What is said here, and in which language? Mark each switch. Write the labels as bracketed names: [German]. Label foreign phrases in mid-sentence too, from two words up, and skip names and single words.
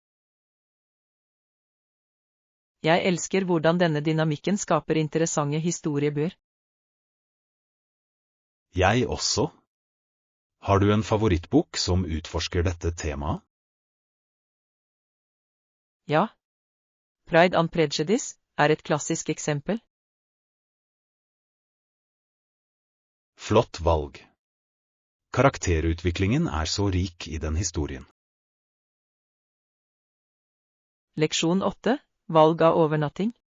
[Norwegian] Jeg elsker hvordan denne dynamikken skaper interessante historiebøker. Jeg også. Har du en favorittbok som utforsker dette temaet? Ja. Pride and Prejudice er et klassisk eksempel. Flott valg. Karakterutviklingen er så rik i den historien. Leksjon 8. Valg av overnatting.